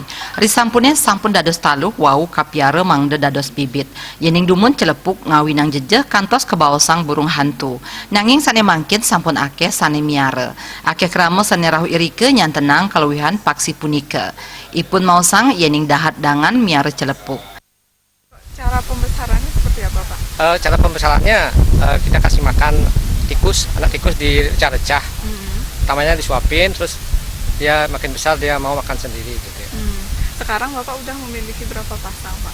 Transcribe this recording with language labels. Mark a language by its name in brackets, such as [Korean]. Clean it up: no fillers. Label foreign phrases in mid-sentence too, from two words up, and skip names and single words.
[Balinese] Risampune sampun dados taluh wau kapiara mangde dados bibit. Yening dumun celepuk ngawinang jejeh kantos kebaosang burung hantu. Nanging sane mangkin sampun akeh sane miara. Akeh krama sane rahu irike nyantenang kaluwihan paksi punika. Ipun mausang yening dahat dangan miara celepuk. [Indonesian] Cara pembesarannya seperti apa, Pak? Cara pembesarannya kita kasih makan tikus, anak tikus direcah-recah. Pertamanya disuapin, terus dia makin besar dia mau makan sendiri gitu ya. Sekarang Bapak udah memiliki berapa pasang, Pak?